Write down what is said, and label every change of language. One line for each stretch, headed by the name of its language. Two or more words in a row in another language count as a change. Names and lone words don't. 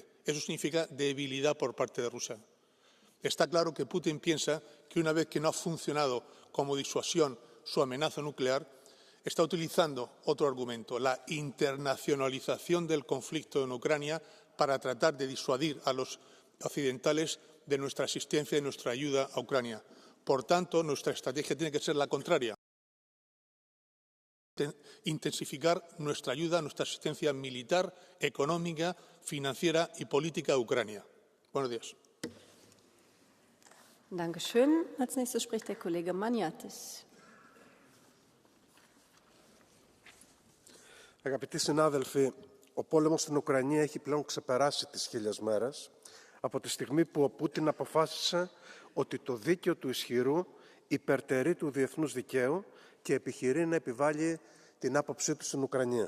Spanish: Eso significa debilidad por parte de Rusia. Está claro que Putin piensa que una vez que no ha funcionado como disuasión su amenaza nuclear, está utilizando otro argumento, la internacionalización del conflicto en Ucrania para tratar de disuadir a los occidentales de nuestra asistencia y nuestra ayuda a Ucrania. Por tanto, nuestra estrategia tiene que ser la contraria. Intensificar nuestra ayuda, nuestra asistencia militar, económica, financiera y política a Ucrania. Buenos días.
German: Dankeschön. Als nächstes spricht der Kollege Maniatis.
Greek: Αγαπητοί συνάδελφοι, ο πόλεμος στην Ουκρανία έχει πλέον ξεπεράσει τις 1000 μέρες από τη στιγμή που ο Πούτιν αποφάσισε ότι το δίκαιο του ισχυρού υπερτερεί του διεθνούς δικαίου και επιχειρεί να επιβάλλει την άποψή του στην Ουκρανία.